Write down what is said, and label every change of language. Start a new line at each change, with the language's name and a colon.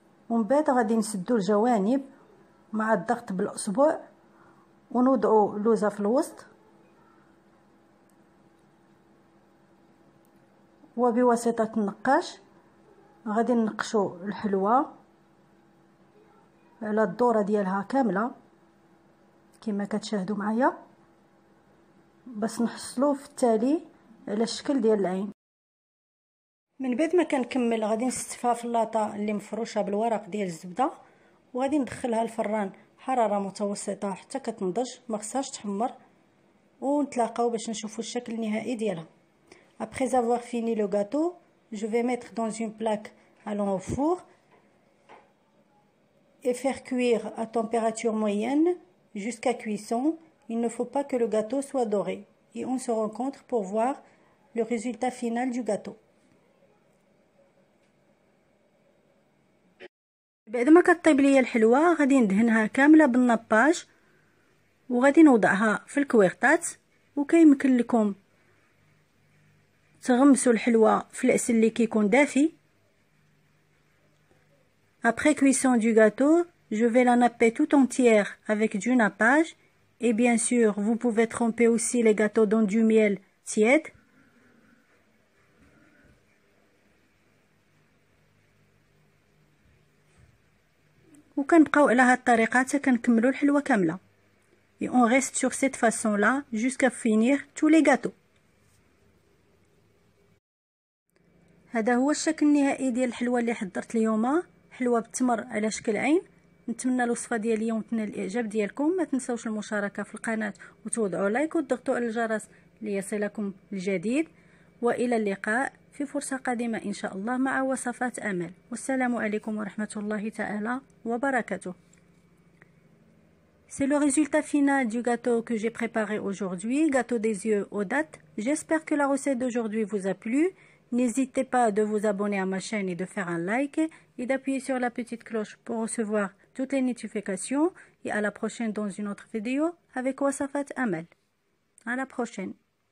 Arabic: ومن بعد غادي نسدوا الجوانب مع الضغط بالاصبع ونوضعوا لوزه في الوسط، وبواسطه النقاش غادي ننقشوا الحلوى على الدوره ديالها كامله كما كتشاهدوا معايا باش نحصلوا في التالي على الشكل ديال العين. من بعد ما كنكمل غادي نستفها في اللاطه اللي مفروشه بالورق ديال الزبده وغادي ندخلها الفران حراره متوسطه حتى كتنضج، ما خصهاش تحمر، ونتلاقاو باش نشوفوا الشكل النهائي ديالها.
French: Après avoir fini le gâteau, je vais mettre dans une plaque allant au four et faire cuire à température moyenne jusqu'à cuisson. Il ne faut pas que le gâteau soit doré. Et on se rencontre pour voir le résultat final du gâteau.
Arabic: بعد ما كطيب ليا الحلوى غادي ندهنها كامله بالنباج وغادي نوضعها في الكويغطات. وكيمكن لكم تغمسوا الحلوى في العسل اللي كيكون دافي.
French: Après cuisson du gâteau, je vais la napper tout entière avec du nappage. Et bien sûr, vous pouvez tremper aussi les gâteaux dans du miel tiède.
Arabic: وكنبقاو على هاد الطريقه حتى كنكملوا الحلوى كامله.
French: Et on reste sur cette façon-là jusqu'à finir tous les gâteaux.
Arabic: هذا هو الشكل النهائي ديال الحلوى اللي حضرت اليوم، حلوى بالتمر على شكل عين. نتمنى الوصفه ديال اليوم تنال الاعجاب ديالكم. ما تنساوش المشاركه في القناه وتوضعوا لايك وتضغطوا على الجرس ليصلكم الجديد. والى اللقاء في فرصه قادمه ان شاء الله مع وصفات امل. والسلام عليكم ورحمه الله تعالى وبركاته.
French: C'est le résultat final du gâteau que j'ai préparé aujourd'hui, gâteau des yeux aux dattes. J'espère que la recette d'aujourd'hui vous a plu. N'hésitez pas de vous abonner à ma chaîne et de faire un like et d'appuyer sur la petite cloche pour recevoir toutes les notifications. Et à la prochaine dans une autre vidéo avec Wassafat Amal. À la prochaine.